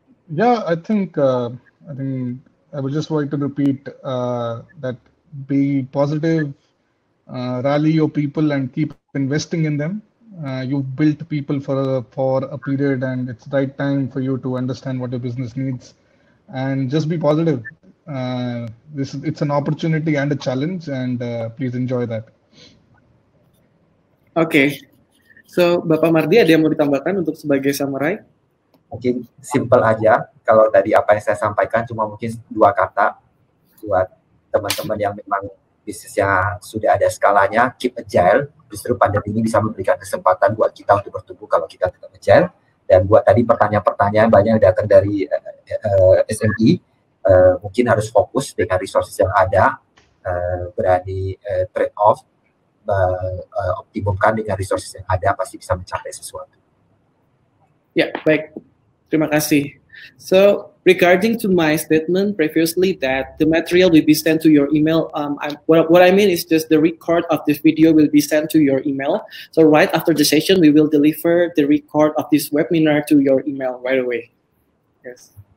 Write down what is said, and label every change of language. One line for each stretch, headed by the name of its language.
English: Yeah, I think I would just like to repeat that be positive, rally your people, and keep investing in them. You've built people for a period, and it's the right time for you to understand what your business needs, and just be positive. It's an opportunity and a challenge, and please enjoy that.
Indonesian: Okay, so Bapak Mardi ada yang mau ditambahkan untuk sebagai summary? Mungkin simple aja. Kalau tadi apa yang saya sampaikan cuma mungkin 2 kata buat teman-teman yang memang bisnisnya sudah ada skalanya, keep agile. Justru pandemi ini bisa memberikan kesempatan buat kita untuk bertumbuh kalau kita tetap agile. Dan buat tadi pertanyaan-pertanyaan banyak yang datang dari SME, mungkin harus fokus dengan resources yang ada, berani trade off, optimumkan dengan resources yang ada, pasti bisa mencapai sesuatu. Ya, baik. Terima kasih.
English: So, regarding to my statement previously that the material will be sent to your email, what I mean is just the record of this video will be sent to your email. So, right after the session, we will deliver the record of this webinar to your email right away. Yes.